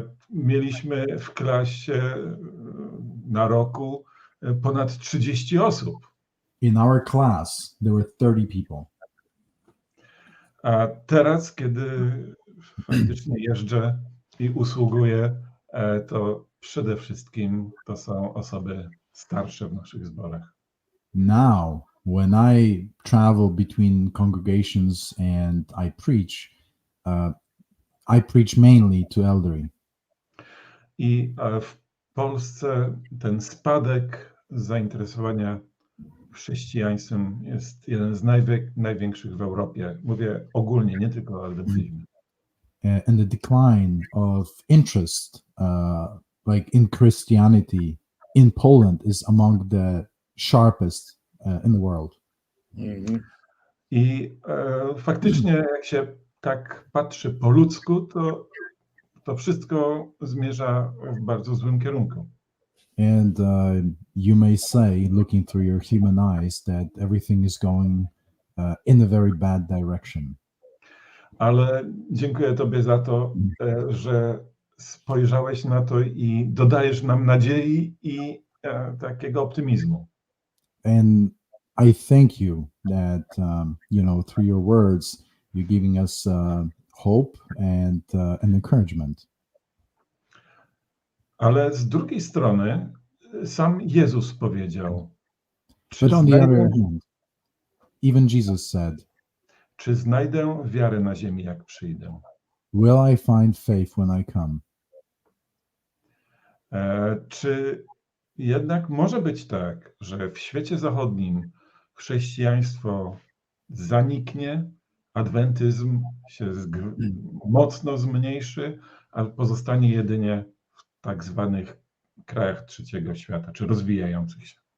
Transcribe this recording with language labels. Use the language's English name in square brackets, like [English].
[Polish] Mieliśmy w klasie na roku ponad 30 osób. [English] In our class there were 30 people. [Polish] A teraz, kiedy faktycznie jeżdżę i usługuję, to przede wszystkim to są osoby starsze w naszych zborach. [English] Now, when I travel between congregations and I preach mainly to elderly. [Polish] I w Polsce ten spadek zainteresowania chrześcijaństwem jest jeden z największych w Europie. Mówię ogólnie, nie tylko o adwentyzmie. [English] And the decline of interest like in Christianity in Poland is among the sharpest in the world. Mhm. [Polish] I faktycznie jak się tak patrzy po ludzku, to wszystko zmierza w bardzo złym kierunku. [English] And you may say, looking through your human eyes, that everything is going in a very bad direction. [Polish] Ale dziękuję Tobie za to, że spojrzałeś na to i dodajesz nam nadziei i takiego optymizmu. [English] And I thank you that, through your words, you're giving us hope and encouragement. [Polish] Ale z drugiej strony sam Jezus powiedział, [English] But on the other hand, even Jesus said, [Polish] czy znajdę wiarę na ziemi, jak przyjdę? [English] will I find faith when I come? [Polish] Czy jednak może być tak, że w świecie zachodnim chrześcijaństwo zaniknie, adwentyzm się mocno zmniejszy, a pozostanie jedynie w tak zwanych krajach trzeciego świata, czy rozwijających się?